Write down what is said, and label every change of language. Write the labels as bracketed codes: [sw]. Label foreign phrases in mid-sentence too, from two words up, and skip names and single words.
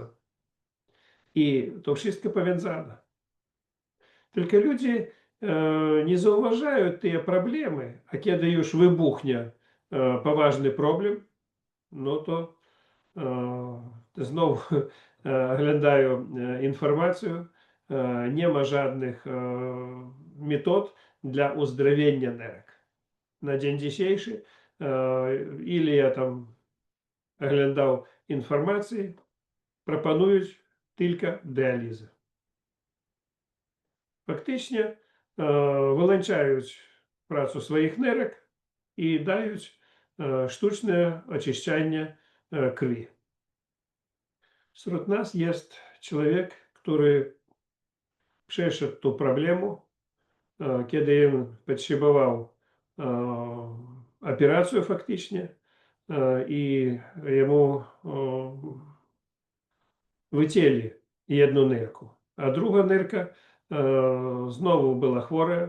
[pl] I to wszystko powiązane. Tylko ludzie nie zauważają te problemy, a kiedy już wybuchnie poważny problem, no to znowu oglądają informację, nie ma żadnych metod dla uzdrowienia nerek. Na dzień dzisiejszy, ile ja tam oglądał informacji, proponują tylko dializę. [uk] Фактично вилучають працю своїх нирок і дають штучне очищення krwi. [pl] Wśród nas jest człowiek, który przeszedł tą problemę, kiedy on potrzebował operację faktycznie i jemu wycięli jedną nyrkę, a druga nyrka znowu była chora.